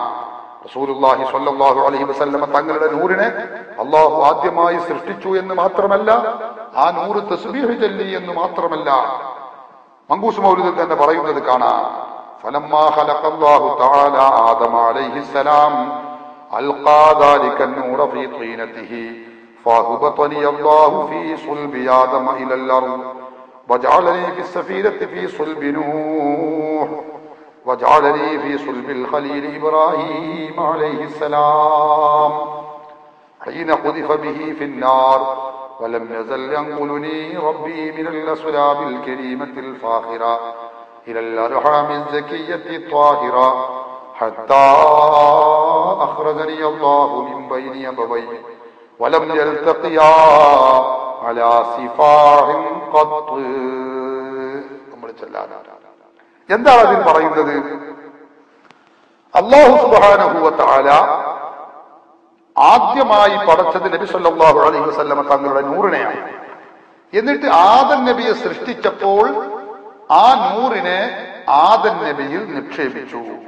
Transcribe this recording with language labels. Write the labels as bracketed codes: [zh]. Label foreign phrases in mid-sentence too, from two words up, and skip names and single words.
[ml] റസൂലുള്ളാഹി [ar] صلى الله عليه وسلم [ml] തങ്ങളുടെ നൂറിനെ അല്ലാഹു ആദ്യമായി സൃഷ്ടിച്ചു എന്ന് മാത്രമല്ല, ആ നൂറ് തസ്ബീഹ് ചൊല്ലി എന്ന് മാത്രമല്ല, മങ്കൂസ് മൗലിദിൽ തന്നെ പറയുന്നത് കാണാം. [ar] فلما خلق الله تعالى آدم عليه السلام ألقى ذلك النور في طينته فهبطني الله في صلب آدم إلى الأرض وجعلني في السفينة في صلب نوح وجعلني في صلب الخليل إبراهيم عليه السلام حين قذف به في النار ولم يزل ينقلني ربي من الأسلاب الكريمة الفاخرة إلى الأرحام الزكية الطاهرة حتى أخرجني الله من بين أبوي ولم يلتقيا على سفاح قط. [ml] എന്താണ് അതിൽ പറയുന്നത്? [ar] الله سبحانه وتعالى [ml] ആദ്യമായി പടച്ചത് നബി [ar] صلى الله عليه وسلم [ml] തങ്ങളുടെ നൂറിനെയാണ്. എന്നിട്ട് ആദം നബിയെ സൃഷ്ടിച്ചപ്പോൾ ആ നൂറിനെ ആദം നബിയിൽ നിക്ഷേപിച്ചു.